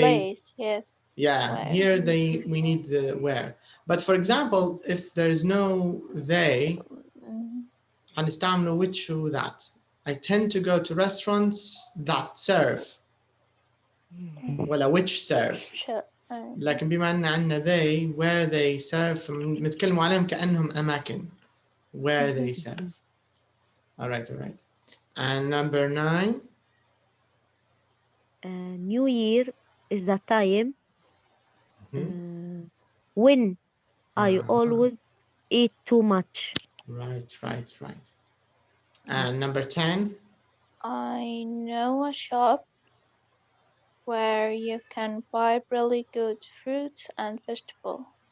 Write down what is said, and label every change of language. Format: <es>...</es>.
<en>Place, yes. Yeah, Where. here we need the where. But for example, if there's no they,</en> <ar>هنستعمل</ar> <en>which or that. I tend to go to restaurants that serve.</en> <ar>ولا</ar> <en>which serve.</en> <ar>لكن بما أن عندنا they</ar> <en>where they serve</en> <ar>نتكلم عليهم كأنهم أماكن where they serve.</ar> <en>All right. And number 9. New Year is the time when I always eat too much. Right. And number 10. I know a shop where you can buy really good fruits and vegetables.</en>